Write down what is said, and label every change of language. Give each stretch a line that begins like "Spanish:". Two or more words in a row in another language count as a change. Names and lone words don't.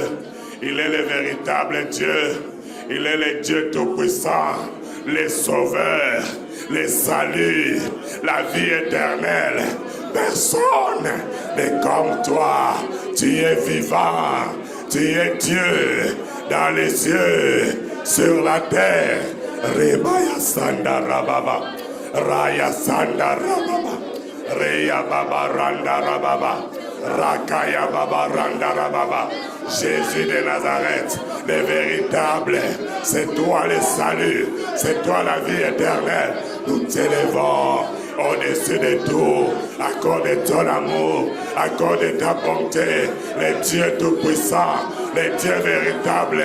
French: Il est le véritable Dieu. Il est le Dieu tout-puissant, le sauveur, le salut, la vie éternelle. Personne n'est comme toi. Tu es vivant. Tu es Dieu dans les cieux, sur la terre. Rebaya Sanda Rababa, Raya Sanda Rababa, Reya Baba Randa Rababa, Rakaya Baba Randa Rababa. Jésus de Nazareth, le véritable, c'est toi le salut, c'est toi la vie éternelle. Nous t'élevons au-dessus de tout, à cause de ton amour, à cause de ta bonté, le Dieu tout-puissant, le Dieu véritable.